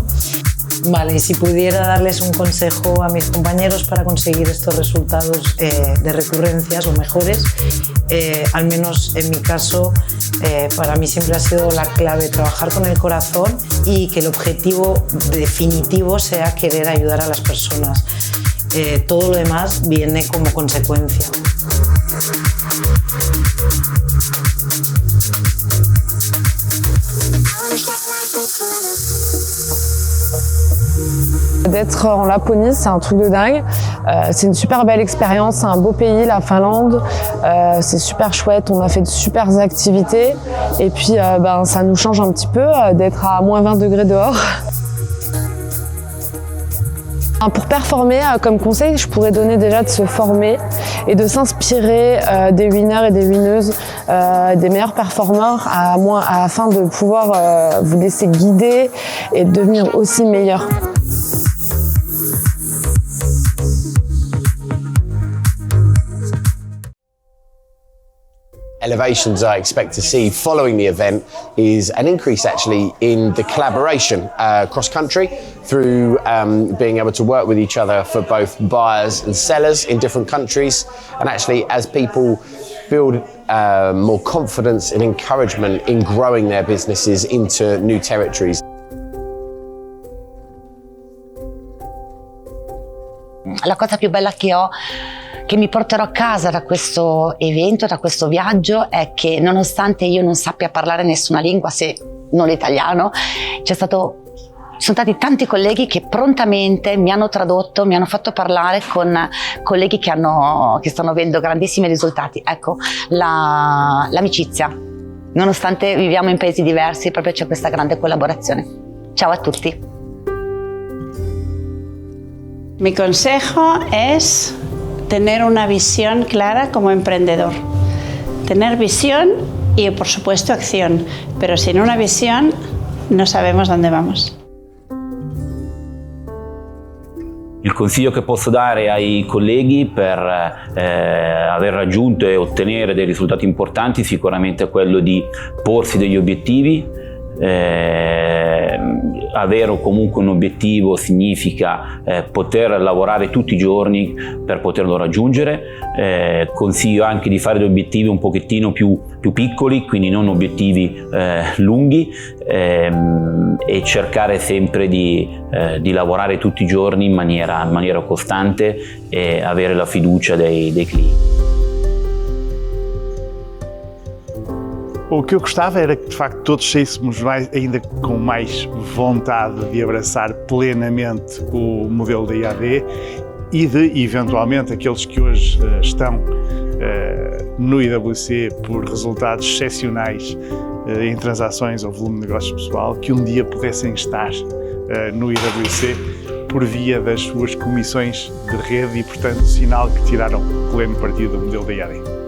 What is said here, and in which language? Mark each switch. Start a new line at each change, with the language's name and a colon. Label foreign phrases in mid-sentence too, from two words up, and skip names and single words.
Spanish: Vale, y si pudiera darles un consejo a mis compañeros para conseguir estos resultados de recurrencias o mejores, al menos en mi caso, para mí siempre ha sido la clave trabajar con el corazón y que el objetivo definitivo sea querer ayudar a las personas. Todo lo demás viene como consecuencia.
French: D'être en Laponie, c'est un truc de dingue. C'est une super belle expérience, c'est un beau pays, la Finlande. C'est super chouette, on a fait de super activités. Et puis ça nous change un petit peu d'être à moins 20 degrés dehors. Pour performer, comme conseil, je pourrais donner déjà de se former et de s'inspirer des winners et des winneuses, des meilleurs performeurs afin de pouvoir vous laisser guider et devenir aussi meilleur.
English: Elevations I expect to see following the event is an increase actually in the collaboration cross-country through being able to work with each other for both buyers and sellers in different countries, and actually as people build more confidence and encouragement in growing their businesses into new territories.
Italian: La cosa più bella che mi porterò a casa da questo evento, da questo viaggio, è che nonostante io non sappia parlare nessuna lingua, se non l'italiano, ci sono stati tanti colleghi che prontamente mi hanno tradotto, mi hanno fatto parlare con colleghi che stanno avendo grandissimi risultati. Ecco, l'amicizia, nonostante viviamo in paesi diversi, proprio c'è questa grande collaborazione. Ciao a tutti.
Spanish: Mi consejo es tener una visión clara como emprendedor. Tener visión y, por supuesto, acción. Pero sin una visión no sabemos dónde vamos.
Italian: Il consiglio che posso dare ai colleghi per aver raggiunto e ottenere dei risultati importanti sicuramente è quello di porsi degli obiettivi, avere comunque un obiettivo significa poter lavorare tutti i giorni per poterlo raggiungere. Consiglio anche di fare degli obiettivi un pochettino più piccoli, quindi non obiettivi lunghi, e cercare sempre di lavorare tutti i giorni in maniera costante e avere la fiducia dei clienti.
Portuguese: O que eu gostava era que, de facto, todos saíssemos ainda com mais vontade de abraçar plenamente o modelo da IAD e de, eventualmente, aqueles que hoje estão no IWC por resultados excepcionais em transações ou volume de negócios pessoal, que um dia pudessem estar no IWC por via das suas comissões de rede e, portanto, sinal que tiraram pleno partido do modelo da IAD.